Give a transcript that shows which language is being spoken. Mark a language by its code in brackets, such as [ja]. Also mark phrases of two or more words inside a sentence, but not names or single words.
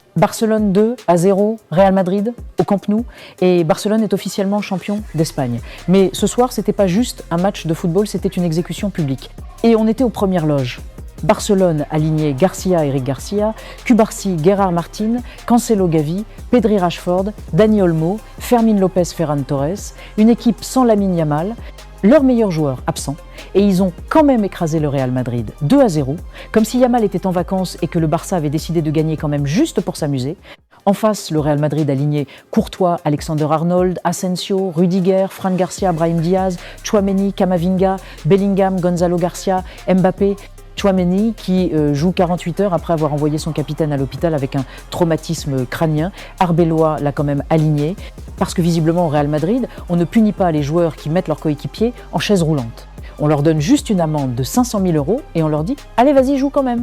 [fr] Barcelone 2-0, Real Madrid au Camp Nou, et Barcelone est officiellement champion d'Espagne. Mais ce soir, c'était pas juste un match de football, c'était une exécution publique. Et on était aux premières loges. Barcelone alignait Garcia, Eric Garcia, Cubarsí, Gerard Martin, Cancelo Gavi, Pedri Rashford, Dani Olmo, Fermín López Ferran Torres, une équipe sans Lamine Yamal, leurs meilleurs joueurs absents, et ils ont quand même écrasé le Real Madrid 2-0, comme si Yamal était en vacances et que le Barça avait décidé de gagner quand même juste pour s'amuser. En face, le Real Madrid alignait Courtois, Alexander-Arnold, Asensio, Rudiger, Fran Garcia, Brahim Diaz, Tchouaméni, Camavinga, Bellingham, Gonzalo Garcia, Mbappé. Tchouaméni qui joue 48 heures après avoir envoyé son capitaine à l'hôpital avec un traumatisme crânien. Arbeloa l'a quand même aligné, parce que visiblement au Real Madrid, on ne punit pas les joueurs qui mettent leurs coéquipiers en chaise roulante. On leur donne juste une amende de 500 000 € et on leur dit « Allez, vas-y, joue quand même ».